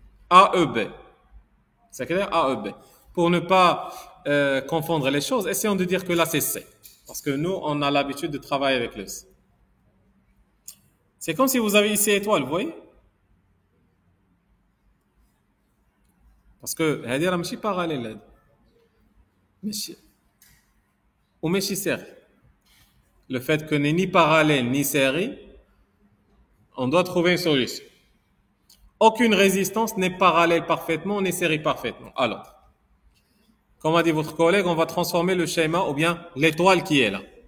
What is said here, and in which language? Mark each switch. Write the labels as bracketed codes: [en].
[fr] AEB. C'est clair? AEB. Pour ne pas confondre les choses, essayons de dire que là c'est C. Parce que nous, on a l'habitude de travailler avec le C. C'est comme si vous avez ici étoile, vous voyez? Parce que, [ar] هذه راه ماشي parallèle. ماشي وماشي série. [fr] Le fait que n'est ni parallèle ni série, on doit trouver une solution. Aucune résistance n'est parallèle parfaitement, ni série parfaitement. Alors, comme a dit votre collègue, on va transformer le schéma ou bien l'étoile qui est là.